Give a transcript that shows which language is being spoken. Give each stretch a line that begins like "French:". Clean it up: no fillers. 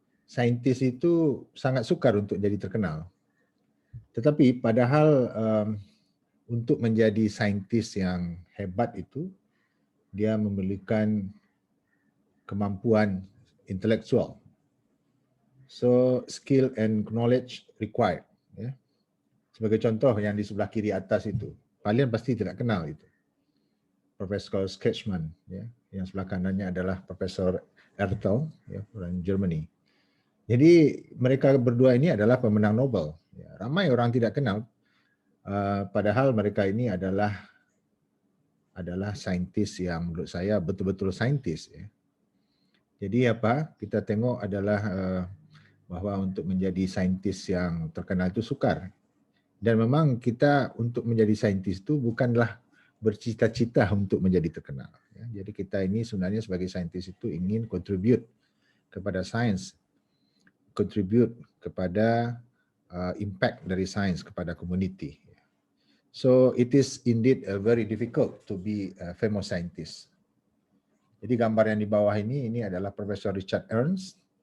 Malay: Saintis itu sangat sukar untuk jadi terkenal. Tetapi padahal untuk menjadi saintis yang hebat itu, dia memerlukan kemampuan intelektual.
English: So, skill and knowledge required. Ya.
Malay: Sebagai contoh yang di sebelah kiri atas itu, kalian pasti tidak kenal itu. Profesor Sketchman, ya. Yang sebelah kanannya adalah Profesor Ertel, ya, orang Germany. Jadi mereka berdua ini adalah pemenang Nobel. Ya, ramai orang tidak kenal, padahal mereka ini adalah saintis yang menurut saya betul-betul saintis. Ya. Jadi apa? Kita tengok adalah bahwa untuk menjadi saintis yang terkenal itu sukar. Dan memang kita untuk menjadi saintis itu bukanlah bercita-cita untuk menjadi terkenal. Ya. Jadi kita ini sebenarnya sebagai saintis itu ingin contribute kepada sains, contribute kepada impact dari sains kepada community.
English: So it is indeed very difficult to be a famous scientist.
Malay: Jadi gambar yang di bawah ini adalah Profesor Richard Ernst.